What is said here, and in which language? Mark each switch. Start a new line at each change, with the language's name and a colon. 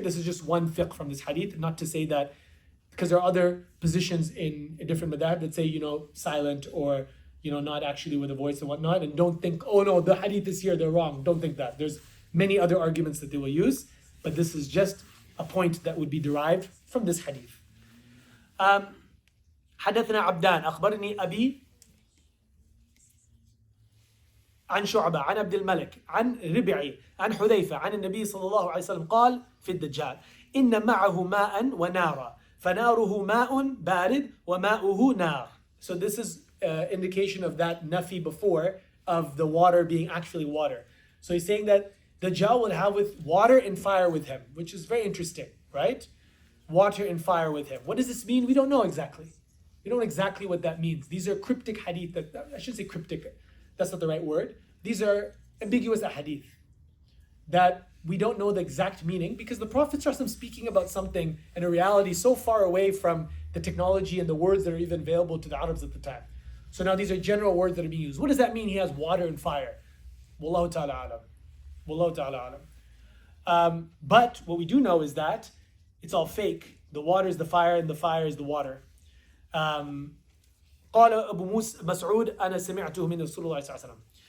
English: This is just one fiqh from this hadith. Not to say that, because there are other positions in a different madhab that say, silent or, not actually with a voice and whatnot. And don't think, oh no, the hadith is here, they're wrong. Don't think that. There's many other arguments that they will use. But this is just a point that would be derived from this hadith.
Arabic: حدثنا عبدان أخبرني أبي عن شعبة عن عبد الملك عن ربعي عن حذيفة عن النبي صلى الله عليه وسلم قال في الدجال إن معه ماء ونارا فناره ماء بارد وماؤه نار.
English: So this is indication of that nafi before of the water being actually water. So he's saying that Dajjal will have with water and fire with him, which is very interesting, right? Water and fire with him. What does this mean? We don't know exactly. We don't know exactly what that means. These are cryptic hadith. I shouldn't say cryptic. That's not the right word. These are ambiguous hadith that we don't know the exact meaning because the Prophet is speaking about something in a reality so far away from the technology and the words that are even available to the Arabs at the time. So now these are general words that are being used. What does that mean? He has water and fire. Wallahu ta'ala alam. Wallahu ta'ala alam. But what we do know is that it's all fake. The water is the fire and the fire is the water.
Arabic: قال أبو مسعود أنا سمعته من رسول الله صلى الله عليه وسلم.